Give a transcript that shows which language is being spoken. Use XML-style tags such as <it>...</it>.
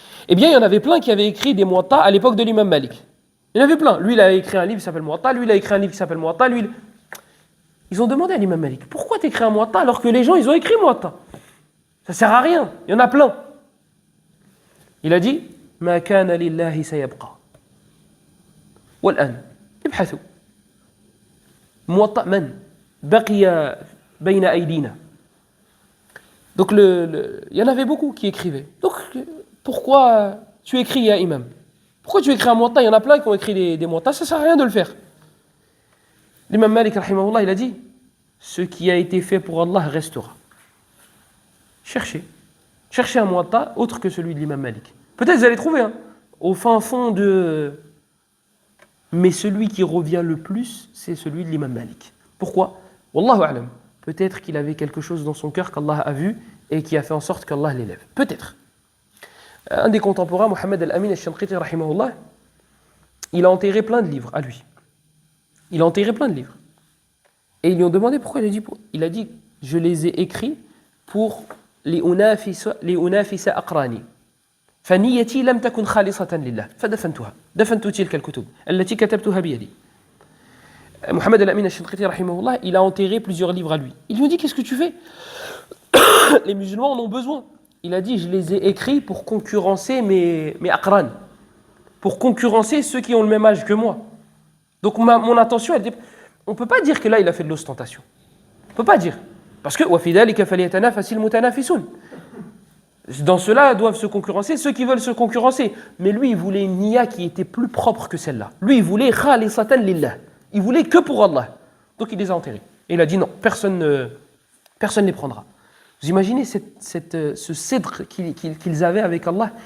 <fr>Eh bien, il y en avait plein qui avaient écrit des Muwatta à l'époque de l'imam Malik. Il y en avait plein. Lui, il a écrit un livre qui s'appelle Muwatta, lui, il a écrit un livre qui s'appelle Muwatta, lui... Ils ont demandé à l'imam Malik, pourquoi tu écris un Muwatta alors que les gens, ils ont écrit Muwatta? Ça sert à rien, il y en a plein. Il a dit,</fr> <ar>ما كان لله سيبقى. والآن ابحثوا موطأ من بقي بين أيدينا.</ar> <fr>Donc il y en avait beaucoup qui écrivaient. Donc pourquoi tu écris, ya imam? Pourquoi tu écris un muwatta? Il y en a plein qui ont écrit des muwatta, ça ne sert à rien de le faire. L'imam Malik, rahimahullah, il a dit, ce qui a été fait pour Allah restera. Cherchez un muwatta autre que celui de l'imam Malik. Peut-être vous allez trouver, hein, au fin fond de... Mais celui qui revient le plus, c'est celui de l'imam Malik. Pourquoi? Wallahu a'lam. Peut-être qu'il avait quelque chose dans son cœur qu'Allah a vu et qui a fait en sorte qu'Allah l'élève. Peut-être. Un des contemporains, Mohammed al-Amin al-Shanqiti, rahimahullah, il a enterré plein de livres à lui. Il a enterré plein de livres. Et ils lui ont demandé pourquoi. Il a dit, je les ai écrits pour les</fr> <ar>unafisa aqrani. فنيتي لم تكن خالصة لله فدفنتها دفنت تلك الكتب التي كتبتها بيدي.</ar> <fr>Mohammed al-Amin al-Shanqiti, rahimahullah, il a enterré plusieurs livres à lui. Il lui a dit, qu'est-ce que tu fais? Les musulmans en ont besoin. Il a dit, je les ai écrits pour concurrencer mes aqran, pour concurrencer ceux qui ont le même âge que moi. Donc mon intention, on ne peut pas dire que là, il a fait de l'ostentation. On ne peut pas dire. Parce que</fr> <ar>وَفِي ذَلِكَ فَلْيَتَنَافَسِ الْمُتَنَافِسُونَ.</ar> <fr>Dans cela doivent se concurrencer ceux qui veulent se concurrencer. Mais lui, il voulait une niya qui était plus propre que celle-là. Lui, il voulait</fr> <ar>khalisatan lillah.</ar> <fr>Il voulait que pour Allah. Donc il les a enterrés. Et il a dit non, personne ne les prendra. Vous imaginez ce cèdre qu'ils avaient avec Allah?</fr>